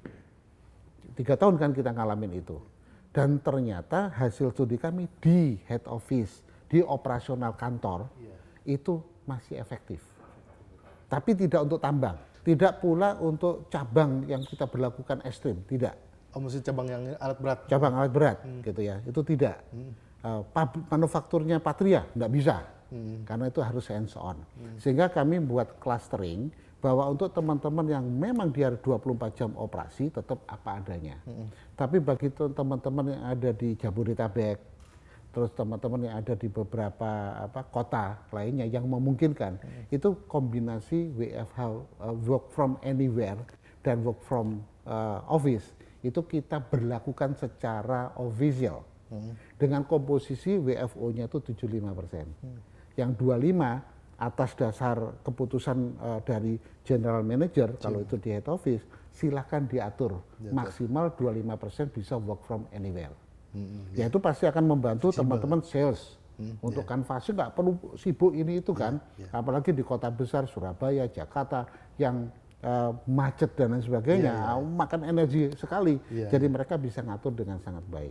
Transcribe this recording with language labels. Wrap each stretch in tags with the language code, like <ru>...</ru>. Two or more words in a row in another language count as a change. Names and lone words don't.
<id>3 tahun kan kita ngalamin itu. Dan ternyata hasil studi kami di</id> <en>head office,</en> <id>di operasional kantor, itu masih efektif. Tapi tidak untuk tambang, tidak pula untuk cabang yang kita berlakukan ekstrim, tidak. Oh, mesti cabang yang alat berat? Cabang alat berat, gitu ya, itu tidak. Manufakturnya Patria, enggak bisa. Karena itu harus</id> <en>hands on.</en> <id>Sehingga kami buat clustering bahwa untuk teman-teman yang memang dia 24 jam operasi tetap apa adanya. Tapi bagi teman-teman yang ada di Jabodetabek, terus teman-teman yang ada di beberapa kota lainnya yang memungkinkan, itu kombinasi WFH,</id> <en>work from anywhere, dan work from office,</en> <id>itu kita berlakukan secara official. Dengan komposisi WFO-nya itu 75%. Yang 25% atas dasar keputusan dari</id> <en>general manager,</en> <id>kalau itu di</id> <en>head office,</en> <id>silahkan diatur. Maksimal 25% bisa</id> <en>work from anywhere.</en> <id>Ya itu pasti akan membantu teman-teman sales. Untuk kanvasnya nggak perlu sibuk ini itu kan. Apalagi di kota besar, Surabaya, Jakarta, yang macet dan lain sebagainya, makan energi sekali. Jadi mereka bisa ngatur dengan sangat baik.</id>